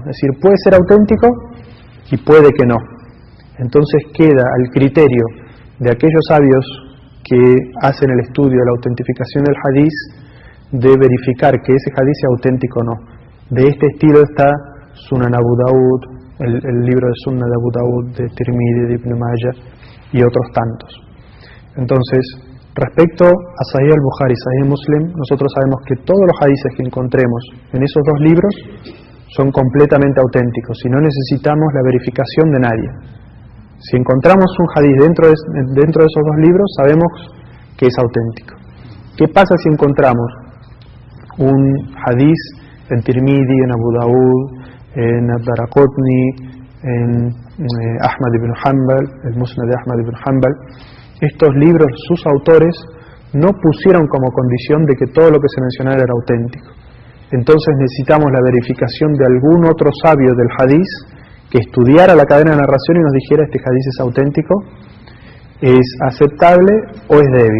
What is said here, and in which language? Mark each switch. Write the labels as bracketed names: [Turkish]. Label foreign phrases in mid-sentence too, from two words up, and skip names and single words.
[Spanish] Es decir, puede ser auténtico y puede que no. Entonces queda al criterio de aquellos sabios que hacen el estudio de la autentificación del hadiz de verificar que ese hadiz sea auténtico o no. De este estilo está Sunan Abu Daud, el libro de Sunna de Abu Daud, de Tirmidhi, de Ibn Majah y otros tantos. Entonces, respecto a Sahih al-Bukhari y Sahih Muslim, nosotros sabemos que todos los hadices que encontremos en esos dos libros son completamente auténticos y no necesitamos la verificación de nadie. Si encontramos un hadiz dentro de esos dos libros, sabemos que es auténtico. ¿Qué pasa si encontramos un hadiz en Tirmidhi, en Abu Daud, en Ad-Daraqutni, en Ahmad ibn Hanbal, el Musnad de Ahmad ibn Hanbal? Estos libros, sus autores, no pusieron como condición de que todo lo que se mencionara era auténtico. Entonces necesitamos la verificación de algún otro sabio del hadiz que estudiara la cadena de narración y nos dijera este hadiz es auténtico, es aceptable o es débil.